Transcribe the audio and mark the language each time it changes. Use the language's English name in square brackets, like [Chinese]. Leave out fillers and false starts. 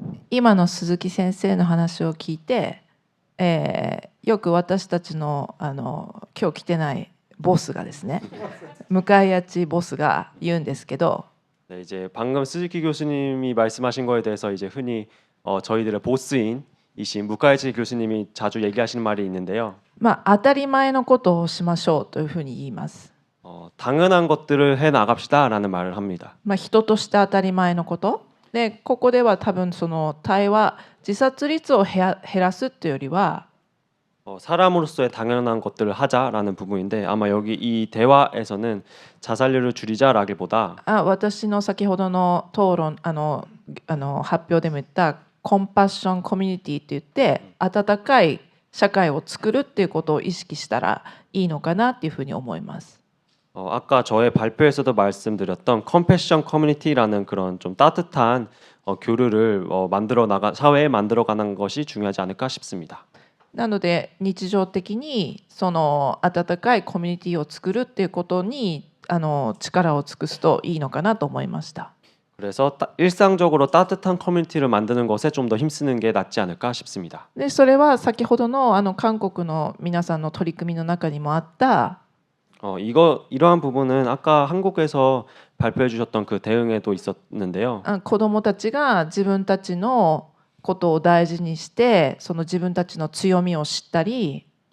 [Japanese] 今の鈴木先生の話を聞いて、よく私たちの今日来てないボスがですね、向井谷ボスが言うんですけど、 [Korean] 네, 이제 방금 스즈키 교수님이 말씀하신 거에 대해서 이제 흔히 저희들의 보스인이신 무카이치 교수님이 자주 얘기하시는 말이 있는데요. [Japanese] まあ当たり前のことをしましょうというふうに言います。 [Korean] 당연한 것들을 해 나갑시다라는 말을 합니다. [Japanese] まあ人として当たり前のことで、ここでは多分その対話、自殺率を減らすというよりは [Korean] 사람으로서의 당연한 것들을 하자라는 부분인데 아마 여기 이 대화에서는 자살률을 줄이자라기보다 [Japanese] 私の先ほどの討論発表でも言ったコンパッションコミュニティといって温かい社会を作るっていうことを意識したらいいのかなっていうふうに思います。 [Korean] 아까 저의 발표에서도 말씀드렸던 컴패션 커뮤니티라는 그런 좀 따뜻한 교류를 사회에 만들어가는 것이 중요하지 않을까 싶습니다. [Japanese] なので日常的にその温かいコミュニティを作るっていうことに力を尽くすといいのかなと思いました。 [Korean] 그래서 일상적으로 따뜻한 커뮤니티를 만드는 것에 좀 더 힘쓰는 게 낫지 않을까 싶습니다. [Japanese] でそれは先ほどの韓国の皆さんの取り組みの中にもあった [Korean] 이러한 부분은 아까 한국에서 발표해 주셨던 그 대응에도 있었는데요. [Japanese] 子どもたちが自分たちのことを大事にしてその自分たちの強みを知ったり